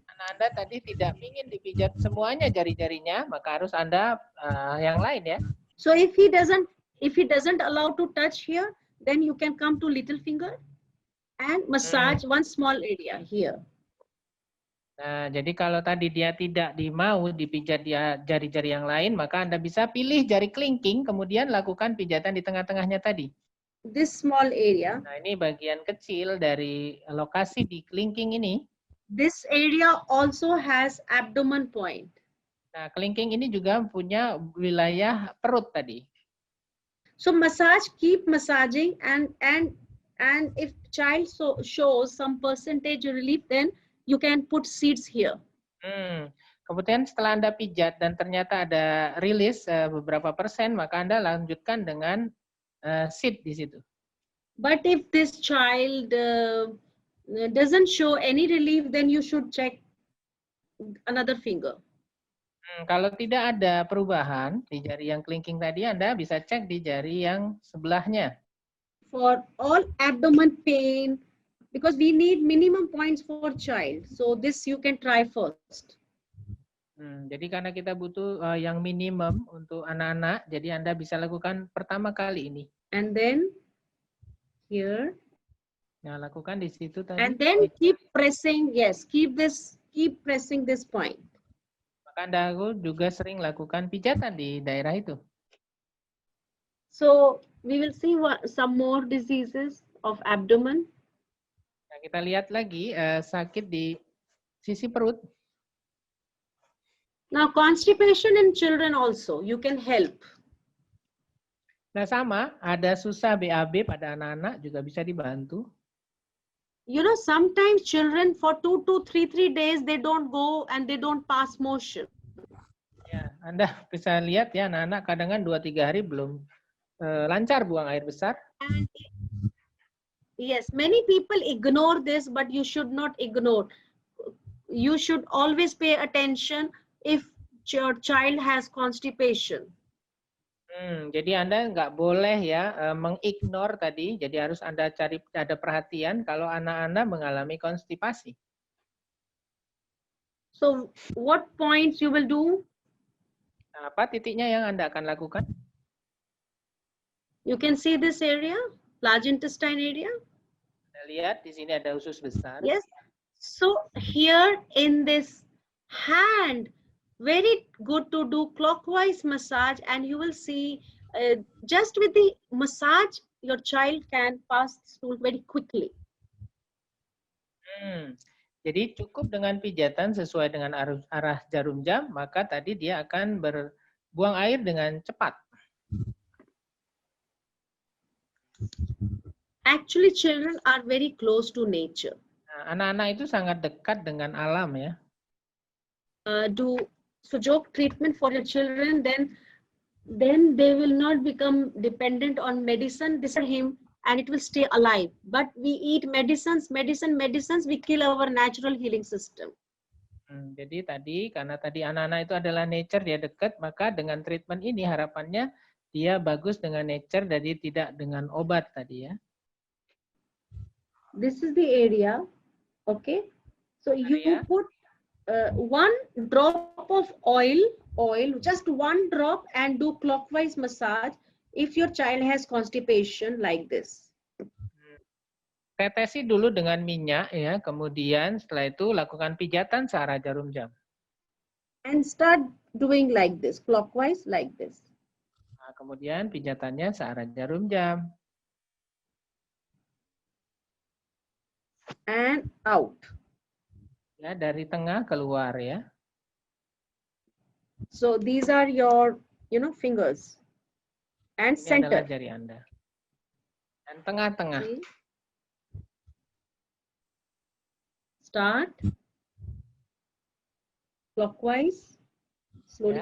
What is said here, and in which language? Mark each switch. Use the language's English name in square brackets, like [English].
[Indonesian] Anda tadi tidak ingin dipijat semuanya jari-jarinya, maka harus Anda yang lain ya. [English] So if he doesn't allow to touch here, then you can come to little finger and massage one small area here. [Indonesian] Nah, jadi kalau tadi dia tidak mau dipijat dia jari-jari yang lain, maka Anda bisa pilih jari kelingking, kemudian lakukan pijatan di tengah-tengahnya tadi. [English] This small area. [Indonesian] Nah, ini bagian kecil dari lokasi di kelingking ini. [English] This area also has abdomen point. [Indonesian] Nah, kelingking ini juga punya wilayah perut tadi. [English] So keep massaging, and if child shows some percentage relief, then you can put seeds here. [Indonesian] Kemudian setelah Anda pijat dan ternyata ada rilis beberapa persen, maka Anda lanjutkan dengan seed di situ. [English] But if this child doesn't show any relief, then you should check another finger. [Indonesian] Kalau tidak ada perubahan di jari yang kelingking tadi, Anda bisa cek di jari yang sebelahnya. [English] For all abdomen pain, because we need minimum points for child. So this you can try first. [Indonesian] Jadi karena kita butuh yang minimum untuk anak-anak, jadi Anda bisa lakukan pertama kali ini. [English] And then here. [Indonesian] Nah, lakukan di situ tadi. [English] And then keep pressing, yes, keep pressing this point. [Indonesian] Maka Anda juga sering lakukan pijatan di daerah itu. [English] So we will see some more diseases of abdomen. [Indonesian] Nah, kita lihat lagi sakit di sisi perut. [English] Now constipation in children also, you can help. [Indonesian] Nah, sama, ada susah BAB pada anak-anak juga bisa dibantu. [English] You know, sometimes children for 2 to 3 days, they don't go and they don't pass motion. [Indonesian] Ya, Anda bisa lihat ya, anak-anak kadang-kadang 2-3 hari belum lancar buang air besar. [English] And yes, many people ignore this, but you should not ignore. You should always pay attention if your child has constipation. [Indonesian] Jadi Anda nggak boleh ya mengignore tadi, jadi harus Anda cari ada perhatian kalau anak Anda mengalami konstipasi. [English] So what points you will do? [Indonesian] Apa titiknya yang Anda akan lakukan? [English] You can see this area, large intestine area. [Indonesian] Anda lihat di sini ada usus besar. [English] Yes. So here in this hand, very good to do clockwise massage, and you will see just with the massage, your child can pass stool very quickly. [Indonesian] Jadi cukup dengan pijatan sesuai dengan arah jarum jam, maka tadi dia akan berbuang air dengan cepat. [English] Actually, children are very close to nature. [Indonesian] Nah, anak-anak itu sangat dekat dengan alam ya. [English] Do Sujok treatment for your children, then they will not become dependent on medicine. This is him, and it will stay alive. But we eat medicines, we kill our natural healing system. [Indonesian] Jadi tadi karena tadi anak-anak itu adalah nature, dia dekat, maka dengan treatment ini harapannya dia bagus dengan nature, jadi tidak dengan obat tadi ya. [English] This is the area, okay? So you put one drop of oil, just one drop, and do clockwise massage if your child has constipation like this. [Indonesian] Tetesi dulu dengan minyak ya, kemudian setelah itu lakukan pijatan searah jarum jam. [English] And start doing like this, clockwise like this. [Indonesian] Nah, kemudian pijatannya searah jarum jam. [English] And out. [Indonesian] Ya, dari tengah keluar ya. [English] So these are your, fingers. And [Indonesian] Ini [English] center. [Indonesian] adalah jari Anda. Dan tengah-tengah. [English] Start. Clockwise. Slowly,